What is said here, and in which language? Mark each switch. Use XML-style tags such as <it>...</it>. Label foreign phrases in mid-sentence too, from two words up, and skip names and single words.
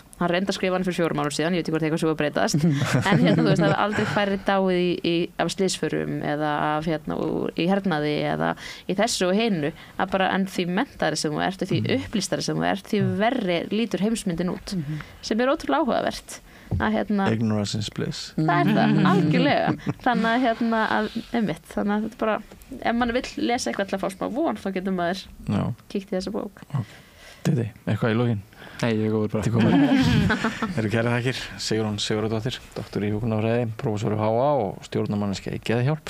<is>Hann reyndi að skrifa hann fyrir 4 mánuðum síðan, ég veit ekki hvort eitthvað svo að breytast, en þú veist, það hefur aldrei færri dáið af slysförum eða af í hernaði eða í þessu og hinu, að bara en því menntari sem þú ert og því upplýstari sem þú ert, því verri lítur heimsmyndin út, sem er ótrúlega áhugavert.</is> <en>Ignorance is bliss.</en> <is>Það það, algjörlega. Þannig að einmitt, þannig að þetta bara, ef mann vill lesa eitthvað til að fá smá von, þá getur maður kíkt í þessa bók. Didi, eitthvað í lokin? Nei, ég er góður bara. Eru kæra þakkir, Sigrún Sigurðardóttir, doktor í hjúkrunarfræði, prófessor í HA og stjórnarmanneskja í Geðhjálp.</is>